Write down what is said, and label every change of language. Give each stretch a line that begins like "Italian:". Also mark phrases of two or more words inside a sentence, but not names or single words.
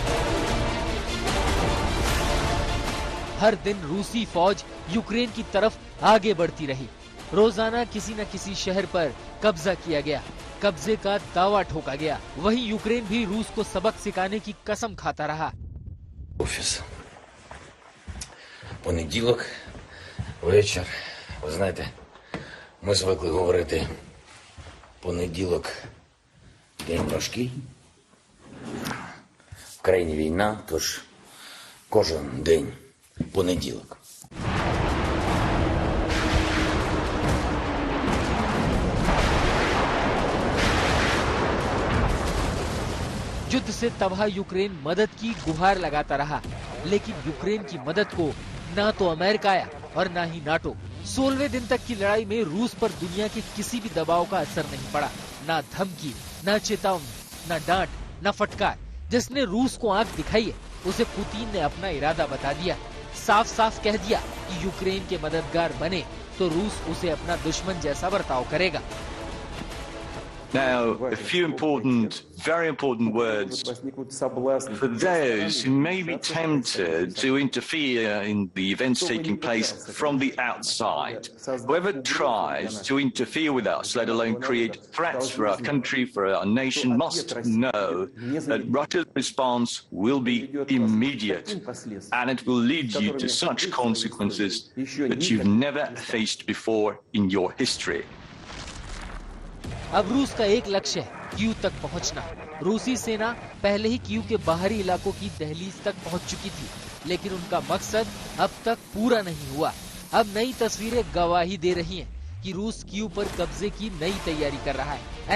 Hindi: हर दिन रूसी फौज यूक्रेन की तरफ आगे बढ़ती रही। रोजाना किसी न किसी शहर पर कब्जा किया गया, कब्जे का दावा ठोका गया। वहीं यूक्रेन भी रूस को सबक सिखाने की कसम खाता रहा।
Ukrainian: Офіс. Понеділок, вечір. Ви знаєте, ми звикли говорити понеділок – день важкий. В країні війна, тож кожен день понеділок.
Hindi: युद्ध से तबाह यूक्रेन मदद की गुहार लगाता रहा, लेकिन यूक्रेन की मदद को ना तो अमेरिका आया और ना ही नाटो। 16वें दिन तक की लड़ाई में रूस पर दुनिया के किसी भी दबाव का असर नहीं पड़ा। ना धमकी, ना चेतावनी, ना डांट, ना फटकार। जिसने रूस को आंख दिखाई है, उसे पुतिन ने अपना इरादा बता दिया। साफ साफ कह दिया कि यूक्रेन के मददगार बने तो रूस उसे अपना दुश्मन जैसा बर्ताव करेगा।
English: Now, a few important, very important words for those who may be tempted to interfere in the events taking place from the outside. Whoever tries to interfere with us, let alone create threats for our country, for our nation, must know that Russia's response will be immediate, and it will lead you to such consequences that you've never faced before in your history.
Hindi: अब रूस का एक लक्ष्य है कीव तक पहुंचना। रूसी सेना पहले ही कीव के बाहरी इलाकों की दहलीज तक पहुंच चुकी थी, लेकिन उनका मकसद अब तक पूरा नहीं हुआ। अब नई तस्वीरें गवाही दे रही हैं कि रूस कीव पर कब्जे की नई तैयारी कर रहा है।